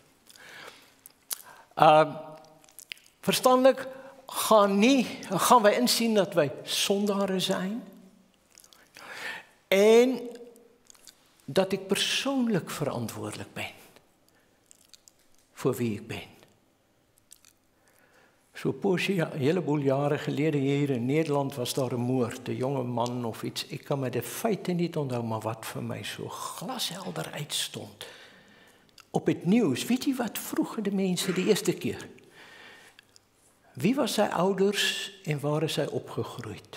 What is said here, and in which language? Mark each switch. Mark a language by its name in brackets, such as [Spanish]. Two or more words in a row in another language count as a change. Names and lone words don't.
[Dutch] Verstandelijk gaan wij inzien dat wij zondaren zijn. En dat ik persoonlijk verantwoordelijk ben. Voor wie ik ben. [Afrikaans] So 'n heleboel jare gelede hier in Nederland was daar 'n moord, 'n jonge man of iets. Ek kan my die feite nie onthou, maar wat vir my so glashelder uitstond. Op het nuus, weet jy wat vroeg die mense die eerste keer? Wie was sy ouders en waar is hy opgegroeid?